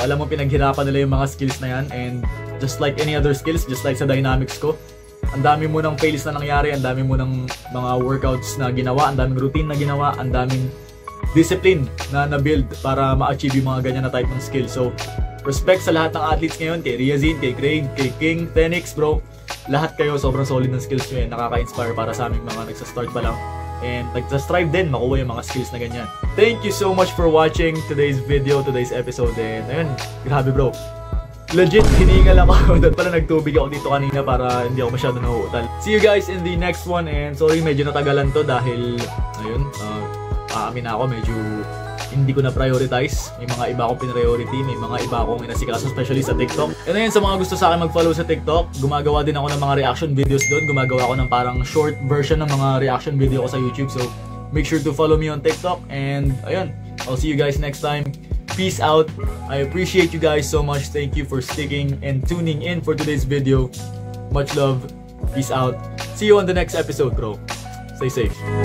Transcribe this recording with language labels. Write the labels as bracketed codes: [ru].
[tl] Alam mo pinaghirapan nila yung mga skills na yan. [en] And just like any other skills, [tl] just like sa dynamics ko, ang dami mo ng fails na nangyari, ang dami mo ng mga workouts na ginawa, ang daming routine na ginawa, ang daming discipline na na-build para ma-achieve yung mga ganyan na type ng skill. So, respect sa lahat ng athletes ngayon, kay Riazin, kay Craig, kay King Tenix bro. Lahat kayo sobrang solid ng skills nyo yan. Nakaka-inspire para sa aming mga nagsa-start pa lang. And nagsa-strive din makuha yung mga skills na ganyan. [en] Thank you so much for watching today's video, today's episode. And ayun, grabe bro. [tl] Legit, hiningal ako. Doon pala nagtubig ako dito kanina para hindi ako masyado nahuutal. [en] See you guys in the next one. [tl] And sorry, medyo natagalan to dahil, ayun, aamin na ako, medyo hindi ko na prioritize. May mga iba akong pinriority, may mga iba akong inasikaso, especially sa TikTok. And ayun, sa mga gusto sa akin mag-follow sa TikTok, gumagawa din ako ng mga reaction videos doon. Gumagawa ako ng parang short version ng mga reaction video ko sa YouTube. [en] So, make sure to follow me on TikTok. And ayun, I'll see you guys next time. Peace out. I appreciate you guys so much. Thank you for sticking and tuning in for today's video. Much love. Peace out. See you on the next episode, bro. Stay safe.